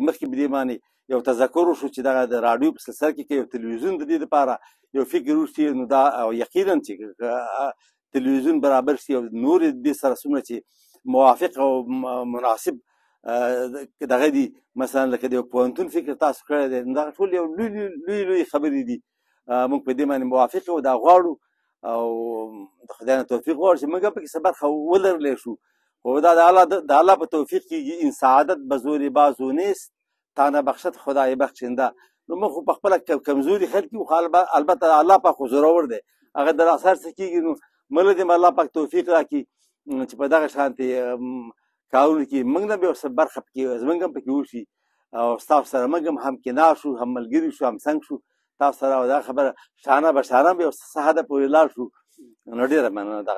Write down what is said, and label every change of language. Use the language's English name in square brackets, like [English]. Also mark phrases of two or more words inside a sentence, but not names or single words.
[Pashto] مخکې په دې باندې یو تذکر وشو چې دغه د راډیو په سلسله کې یو تلویزیون د دې لپاره یو فکر وشي، نو دا یقینا چې تلویزیون برابر شي او نور دې سره څومره چې موافق او مناسب دغه دي، مثلا لکه د یو پوهنتون فکر تاسو کړی دی، نو دغه ټول یو لوی خبرې دي. موږ په دې باندې موافق یو، دا غواړو، او د خدای نه توفیق غواړو چې موږ هم پکې څه برخه ولرلی شو. خو دا د الله په توفیق کېږي. [Persian] این سعادت به زور بازو نیست تا نبخشد خدای بخشنده. [Pashto] نو موږ خو په خپله کمزوري خلک یو، خو البته الله پاک خو زورور دی، هغه د اثر څه کېږي نو مله دې الله پاک توفیق راکړي چې په دغه شانتې کارونو کې موږ نه بیا ورسره برخه پکې زموږ هم پکې وشي او ستاسو سره موږ هم کنار شو هم ملګري شو هم څنګ شو تاسو سره او دا خبره [Persian] شانه به شانه [Pashto] به یو څه حده پورې لاړ شو نو ډېره مننه دغه